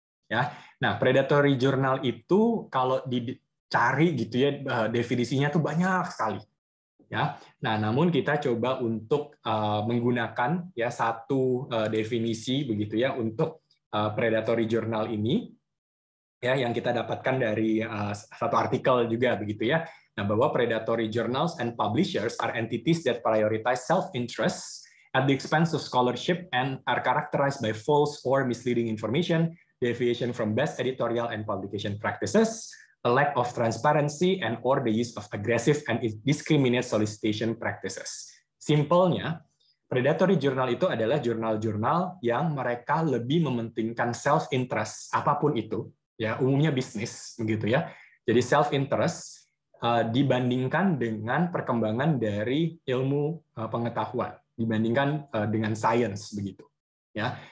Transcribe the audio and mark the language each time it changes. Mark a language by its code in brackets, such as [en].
[id] Ya, nah predatory journal itu kalau dicari gitu ya definisinya tuh banyak sekali. Ya, nah namun kita coba untuk menggunakan ya satu definisi begitu ya untuk predatory journal ini ya yang kita dapatkan dari satu artikel juga begitu ya. Nah, bahwa [en] predatory journals and publishers are entities that prioritize self-interest at the expense of scholarship and are characterized by false or misleading information, deviation from best editorial and publication practices, a lack of transparency, and or the use of aggressive and indiscriminate solicitation practices. [id] Simpelnya, predatory journal itu adalah jurnal-jurnal yang mereka lebih mementingkan self-interest, apapun itu, ya umumnya bisnis, begitu ya. Jadi self-interest dibandingkan dengan perkembangan dari ilmu pengetahuan, dibandingkan dengan sains, begitu. Ya.